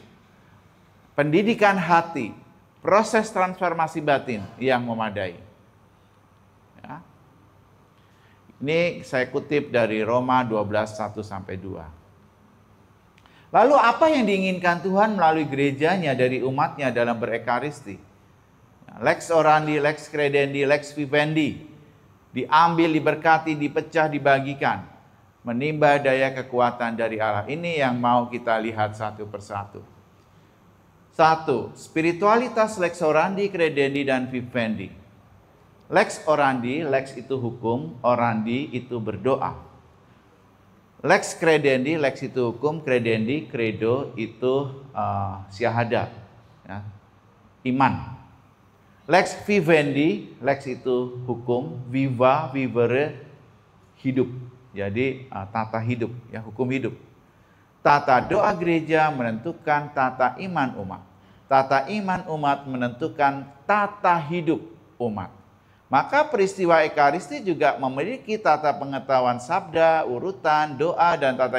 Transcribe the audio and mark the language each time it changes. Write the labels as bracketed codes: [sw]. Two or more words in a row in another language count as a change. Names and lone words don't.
[id] Pendidikan hati, proses transformasi batin yang memadai. Ya. Ini saya kutip dari Roma 12:1-2. Lalu apa yang diinginkan Tuhan melalui gerejanya dari umatnya dalam berekaristi? [la] Lex orandi, lex credendi, lex vivendi. [id] Diambil, diberkati, dipecah, dibagikan. Menimba daya kekuatan dari Allah. Ini yang mau kita lihat satu persatu. 1. Spiritualitas [la] lex orandi, credendi, [id] dan vivendi. [la] Lex orandi, [id] lex itu hukum, orandi itu berdoa. [la] Lex credendi, [id] lex itu hukum, credendi, credo itu syahadat, ya, iman. [la] Lex vivendi, [id] lex itu hukum, [la] viva, vivere, [id] hidup. Jadi tata hidup, ya, hukum hidup. Tata doa gereja menentukan tata iman umat. Tata iman umat menentukan tata hidup umat. Maka peristiwa Ekaristi juga memiliki tata pengetahuan sabda, urutan, doa, dan tata